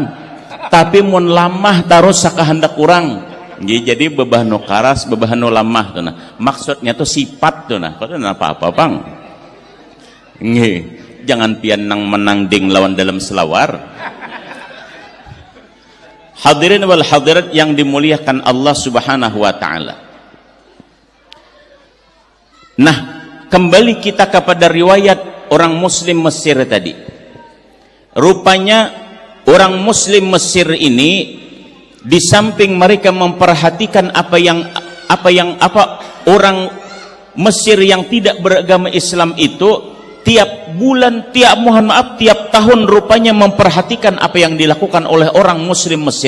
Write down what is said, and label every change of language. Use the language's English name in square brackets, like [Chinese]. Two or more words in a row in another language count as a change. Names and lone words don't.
[Banjar] Tapi mun lamah terus sakahandak kurang. Jadi bebahno karas, bebahno lamah tuh nah. Maksudnya tuh sifat tuh nah. Kada apa-apa pang. Nggih, jangan pian nang menangding lawan dalam selawar. [Indonesian] Hadirin wal hadirat yang dimuliakan Allah [Arabic] Subhanahu wa taala. [Indonesian] Nah, kembali kita kepada riwayat orang muslim Mesir tadi. Rupanya orang muslim Mesir ini di samping mereka memperhatikan apa orang Mesir yang tidak beragama Islam itu tiap bulan, tiap tahun rupanya memperhatikan apa yang dilakukan oleh orang muslim Mesir.